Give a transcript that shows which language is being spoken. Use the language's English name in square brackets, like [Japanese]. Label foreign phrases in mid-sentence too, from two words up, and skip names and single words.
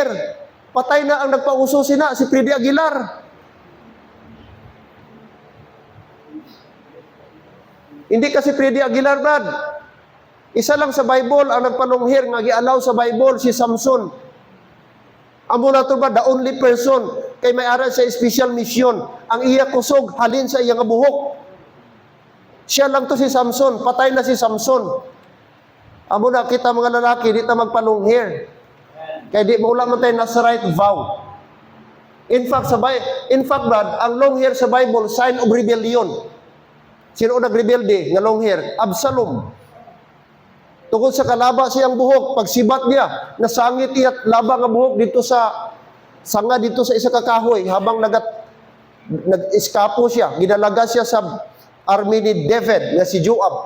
[Filipino] Patay na ang nagpauso sina, si Freddy Aguilar. Hindi kasi Freddy Aguilar, Brad. [Hiligaynon] Isa lang sa Bible ang nagpa-long hair nga gi-allow sa Bible si Samson. Amo na to ba [English] the only person [Hiligaynon] kay may aral sa [English] special mission. [Hiligaynon] Ang iya kusog halin sa iya nga buhok. [Filipino] Siya lang to si Samson, patay na si Samson. [Hiligaynon] Amo na kita mga lalaki di ta magpa-long hair. Kay di mo wala man tay [English] Nazarite vow. In fact, Brad, ang long hair sa Bible, sign of rebellion. [Hiligaynon] Sino nagrebelde nga [English] long hair? [Hiligaynon] Absalom. Tungkol sa kalaba siyang buhok, pagsibat niya, nasangit iya laba nga buhok dito sa sanga dito sa isa ka kahoy habang nag-eskapo siya, ginalaga siya sa army ni David nga si Joab.